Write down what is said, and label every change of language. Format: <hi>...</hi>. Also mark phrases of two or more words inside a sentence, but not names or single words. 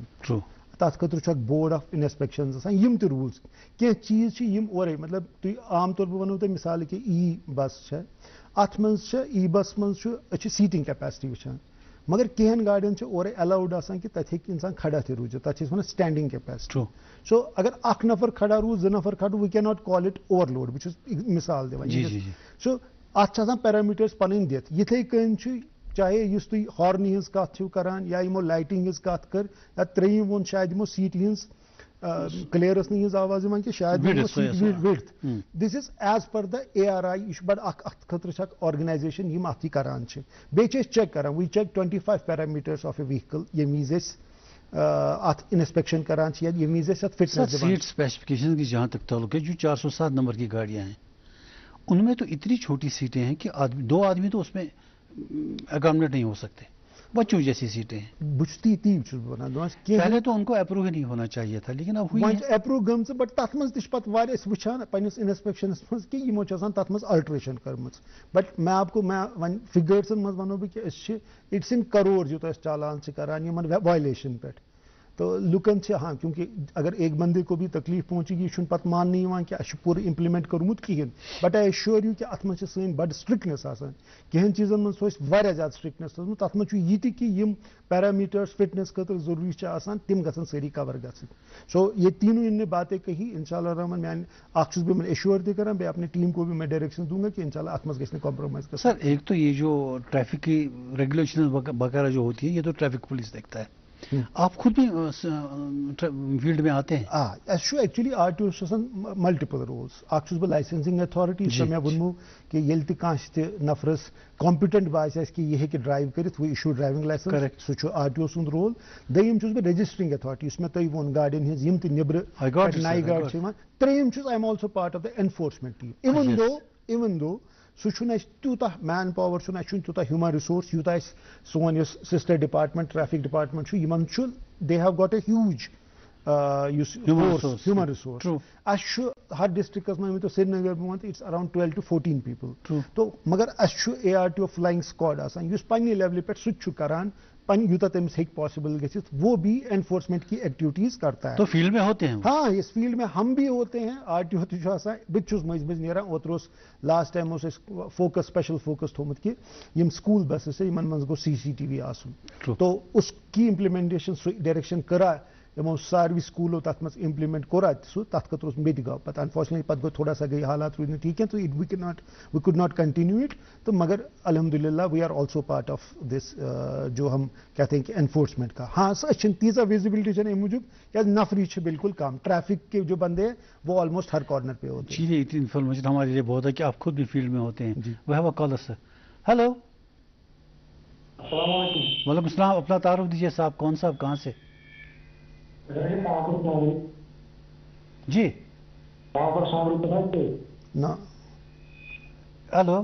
<ks>تتھ خٲطرٕ چھُ اکھ</ks> <en>board of inspections</en> <ks>آسان یِم تہِ روٗلز کینٛہہ چیٖز چھِ یِم اورے مطلب تُہۍ عام طور بہٕ وَنو تۄہہِ مِثال کہِ ای بس چھےٚ اتھ منٛز چھِ ای بس منٛز چھُ أسۍ چھِ</ks> <en>seating capacity</en> <ks>وٕچھان مگر کینٛہَن گاڑٮ۪ن چھِ اورے الاوُڈ آسان کہِ تتہِ ہیٚکہِ اِنسان کھڑا تہِ روٗزِتھ تتھ چھِ أسۍ ونان</ks> <en>standing capacity.</en> <ks>سو اگر اکھ نفر کھڑا روٗز زٕ نفر کھڑا</ks> <en>we can not call it overload</en> <ks>بہٕ چھُس مِثال دِوان. سو اتھ چھِ آسان پیرامیٖٹٲرٕس پنٕنۍ دِتھ یِتھٕے کٔنۍ چھُ چاہے یُس تُہۍ ہارنہِ ہٕنٛز کتھ چھِو کران یا یِمو لایٹِنگ ہٕنٛز کتھ کٔر یا ترٛیٚیِم ووٚن شاید یِمو سیٖٹہِ ہٕنٛز کلیر ٲس نہٕ یِہٕنٛز آواز یِوان کہِ شاید</ks> <en>width this is as per the</en> <ks>ARI یہِ چھُ بڑٕ اکھ اتھ خٲطرٕ چھِ اکھ آرگنایزیشن یِم اتھ یہِ کران چھِ. بیٚیہِ چھِ أسۍ چیک کران</ks> <en>we check 25 parameters of a vehicle</en> <ks>ییٚمہِ وِزِ أسۍ اتھ انسپیکشن کران چھِ یا ییٚمہِ وِزِ أسۍ اتھ فٹنس دِوان.</ks> <en>seat specification</en> <ur>کی جہاں تک تعلق ہے جو 407 نمبر کی گاڑیاں ہیں ان میں تو اتنی چھوٹی سیٹیں ہیں کہ دو آدمی تو اس میں اکامڈیٹ نہیں ہو سکتے بچوں جیسی سیٹیں ہیں. پہلے تو ان کو اپروو ہی نہیں ہونا چاہیے تھا لیکن اب ہوئی</ur> <ks>اپروو گٔمژٕ بٹ تتھ منٛز تہِ چھِ پتہٕ واریاہ أسۍ وٕچھان پننِس انسپیکشنس منٛز کہِ یِمو چھِ آسان تتھ منٛز الٹریشن کٔرمٕژ بٹ وۄنۍ فِگٲرسن منٛز ونو بہٕ کہِ أسۍ چھِ</ks> <en>it's in crore</en> <ks>یوٗتاہ أسۍ چالان چھِ کران یِمن وایلیشن پٮ۪ٹھ. تو لُکن چھِ</ks> <ur>ہاں کیونکہ اگر ایک بندے کو بھی تکلیف پہنچے گی</ur> <ks>یہ چھُنہٕ پتہٕ ماننہٕ یِوان کہِ اَسہِ چھُ پوٗرٕ اِمپلمنٹ کوٚرمُت کِہیٖنۍ بٹ</ks> <en>I assure you</en> <ks>کہِ اتھ منٛز چھِ سٲنۍ بڑٕ سٹرکٹنس آسان. کینٛہن چیٖزن منٛز چھُ اَسہِ واریاہ زیادٕ سٹرکٹنس تھٲومٕژ تتھ منٛز چھُ یہِ تہِ کہِ یِم پیرامیٖٹٲرٕس فٹنس خٲطرٕ ضروٗری چھِ آسان تِم گژھن سٲری کور گژھٕنۍ.</ks> <ur>سو یہ تینوں ان نے باتیں کہی</ur> <ks>انشاءاللہ الرحمن میانہِ اکھ چھُس بہٕ یِمن ایشور تہِ کران بیٚیہِ</ks> <ur>اپنے ٹیم کو بھی میں ڈائریکشن دوں گا کہ</ur> <ks>انشاءاللہ اتھ منٛز گژھِ نہٕ کمپرومائز گژھُن.</ks> <ur>سر ایک تو یہ جو ٹریفک کی ریگولیشن وغیرہ جو ہوتی ہے یہ تو ٹریفک پولیس دیکھتا ہے. آپ خود بھی فیلڈ میں آتے ہیں؟</ur> <ks>اَسہِ چھُ ایکچولی RTO چھُ آسان ملٹِپل رولز. اکھ چھُس بہٕ</ks> <en>licensing authority</en> <ks>یُس مےٚ ووٚنمو کہِ ییٚلہِ تہِ کانٛہہ تہِ نفرس کامپِٹنٹ باسہِ اَسہِ کہِ یہِ ہیٚکہِ ڈرایو کٔرِتھ</ks> <en>we issue driving licence</en> <ks>سُہ چھُ RTO سُنٛد رول. دوٚیِم چھُس بہٕ</ks> <en>registering authority</en> <ks>یُس مےٚ تۄہہِ ووٚن گاڑٮ۪ن ہٕنٛز یِم تہِ نیبرٕ نایہِ گاڑِ چھِ یِوان. ترٛیٚیِم چھُس</ks> <en>I am also part of the enforcement team even though</en> <ks>سُہ چھُنہٕ اَسہِ تیوٗتاہ</ks> <en>man power</en> <ks>چھُنہٕ اَسہِ چھُنہٕ تیوٗتاہ</ks> <en>human resource</en> <ks>یوٗتاہ اَسہِ سون یُس</ks> <en>sister department traffic department</en> <ks>چھُ یِمن چھُ</ks> <en>they have got a huge</en> <ks>یُس</ks> <en>human resource.</en> <ks>اَسہِ چھُ ہر ڈسٹرکس منٛز ؤنۍتو سرینگر بہٕ وَنہٕ</ks> <en>it's around 12 to 14 people.</en> <ks>تو مگر اَسہِ چھُ ARTO</ks> <en>flying squad</en> <ks>آسان یُس پننہِ لیولہِ پٮ۪ٹھ سُہ تہِ چھُ کران یوٗتاہ تٔمِس ہیٚکہِ پاسبل گٔژھِتھ</ks> <ur>وہ بھی انفورسمنٹ کی ایکٹیویٹیز کرتا ہے. تو فیلڈ میں ہوتے ہیں ہاں اس فیلڈ میں ہم بھی ہوتے ہیں.</ur> <ks>RTO تہِ چھُ آسان بہٕ تہِ چھُس مٔنٛزۍ مٔنٛزۍ نیران. اوترٕ اوس</ks> <en>last time</en> <ks>اوس اَسہِ فوکس</ks> <en>special focus</en> <ks>تھوٚومُت کہِ یِم</ks> <en>school buses</en> <ks>چھِ یِمن منٛز گوٚژھ CCTV آسُن.</ks> <ur>تو اس کی امپلمنٹیشن</ur> <ks>سُہ ڈایریکشن کٔرا یِمو ساروی سکوٗلو تتھ منٛز امپلمنٹ کوٚرا سُہ تتھ خٲطرٕ اوس مےٚ تہِ گوٚو پتہٕ انفارچُنیٹلی پتہٕ گوٚو</ks> <ur>تھوڑا سا</ur> <ks>گٔے حالات روٗدۍ نہٕ ٹھیٖک کینٛہہ تو</ks> <en>we could not continue it.</en> <ur>تو مگر الحمد للہ</ur> <en>we are also part of this</en> <ur>جو ہم کہتے ہیں کہ انفورسمنٹ کا.</ur> <ks>ہاں سر چھنہٕ تیٖژاہ ویزیبلٹی چھنہٕ امہِ موٗجوٗب کیٛازِ نفری چھِ بالکل کم.</ks> <ur>ٹریفک کے جو بندے ہیں وہ آلموسٹ ہر کارنر پہ ہوتے ہیں. چلیے اتنی انفارمیشن ہمارے لیے بہت ہے کہ آپ خود بھی فیلڈ میں ہوتے ہیں.</ur> <en>we have a caller sir. hello.</en> <ar>السلام علیکم. وعلیکم السلام.</ar> <ur>اپنا تعارف دیجیے صاحب. کون صاحب کہاں سے؟ جی ہلو.</ur>